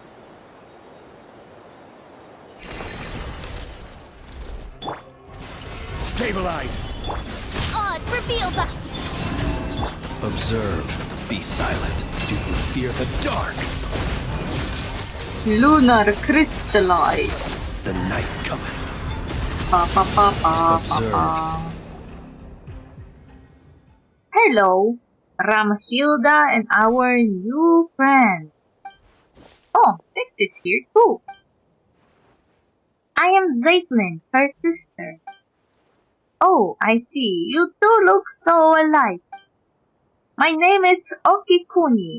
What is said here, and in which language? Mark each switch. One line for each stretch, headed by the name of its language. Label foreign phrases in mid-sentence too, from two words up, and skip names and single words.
English: Stabilize! Oz, reveal the... Observe. Be silent. Do you fear the dark? Lunar crystallite. The night cometh. Pa pa pa pa pa pa. Hello, Ramhilda and our new friend. Oh, Tex is here too. I am Zaitlin, her sister. Oh, I see. You two look so alike. My name is Okikuni.